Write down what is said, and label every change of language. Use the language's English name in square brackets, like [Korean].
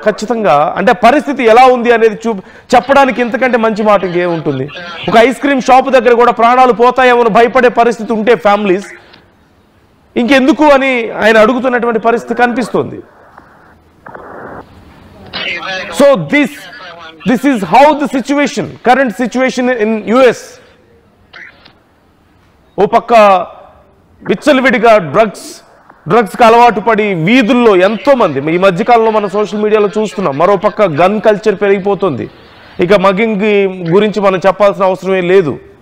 [Telugu] ఖచ్చితంగా అంటే పరిస్థితి ఎలా ఉంది అనేది చెప్పడానికి ఇంతకంటే మంచి మాట ఇంకేముంటుంది? ఒక ఐస్ క్రీమ్ షాప్ దగ్గర కూడా ప్రాణాలు పోతాయేమో భయపడే పరిస్థితి ఉంటే ఫ్యామిలీస్ ఇంకెందుకు అని ఆయన అడుగుతున్నటువంటి పరిస్థితి కనిపిస్తుంది. [English] So this is how the current situation in US. [Telugu] ఓ పక్క విచ్చలవిడిగా డ్రగ్స్కి అలవాటు పడి వీధుల్లో ఎంతో మంది ఈ మధ్యకాలంలో మనం సోషల్ మీడియాలో చూస్తున్నాం. మరో పక్క గన్ కల్చర్ పెరిగిపోతుంది. ఇక మగింగ్ గురించి మనం చెప్పాల్సిన అవసరమే లేదు.